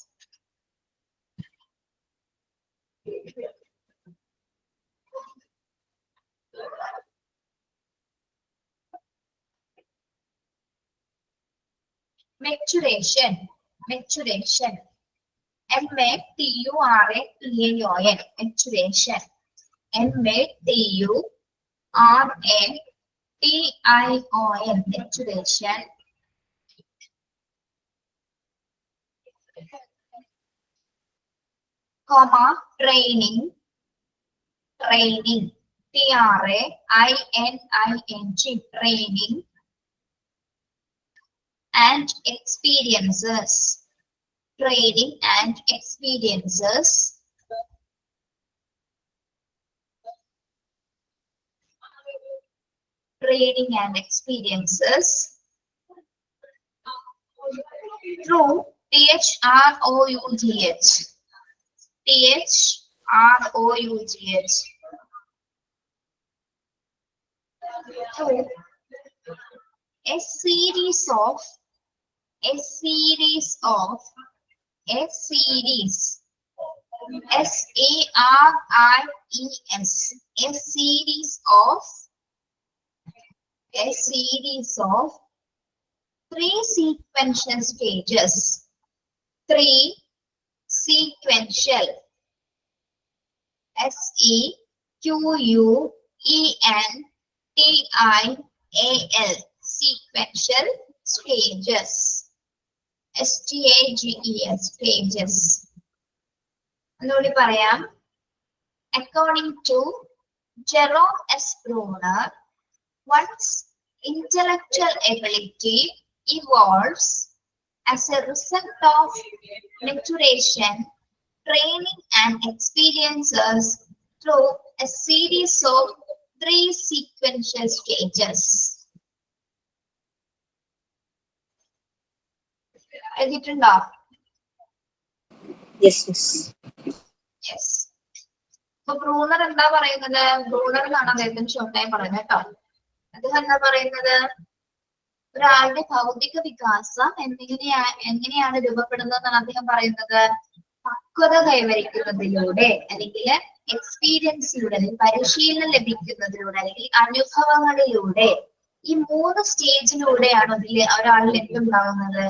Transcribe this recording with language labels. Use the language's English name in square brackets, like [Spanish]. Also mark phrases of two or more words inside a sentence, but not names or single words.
[English] maturation, maturation, M-A-T-U-R-A-T-A-O-N, maturation, M-A-T-U-R-A-T-I-O-N, maturation, comma, training, training, T-R-A-I-N-I-N-G, training, and experiences, training and experiences, training and experiences, through T-H-R-O-U-G-H, T-H-R-O-U-G-H, through a series of, a series of, a series, S-A-R-I-E-S, a series of, a series of three sequential stages, three sequential, S-E-Q-U-E-N-T-I-A-L, sequential stages, S-T-A-G-E-S, stages. [Malayalam] ഒന്നുകൂടി പറയാം. [English] According to Jerome S. Bruner, one's intellectual ability evolves as a result of maturation, training, and experiences through a series of three sequential stages. [Malayalam] എഴുതിയിട്ടുണ്ടോ? [English] Yes, yes. Yes. [Malayalam] അപ്പൊ ബ്രൂണർ എന്താ പറയുന്നത്? ബ്രൂണർ എന്നാണ് അദ്ദേഹത്തിന് ഷോർട്ടായി പറയുന്നത് കേട്ടോ. അദ്ദേഹം എന്താ പറയുന്നത്? ഒരാളുടെ ഭൗതിക വികാസം എങ്ങനെയാണ് രൂപപ്പെടുന്നതെന്നാണ് അദ്ദേഹം പറയുന്നത്? പക്വത കൈവരിക്കുന്നതിലൂടെ, അല്ലെങ്കിൽ എക്സ്പീരിയൻസിലൂടെ, അല്ലെങ്കിൽ പരിശീലനം ലഭിക്കുന്നതിലൂടെ, അല്ലെങ്കിൽ അനുഭവങ്ങളിലൂടെ, ഈ മൂന്ന് സ്റ്റേജിലൂടെയാണ് ഒരാളിൽ എന്തുണ്ടാകുന്നത്?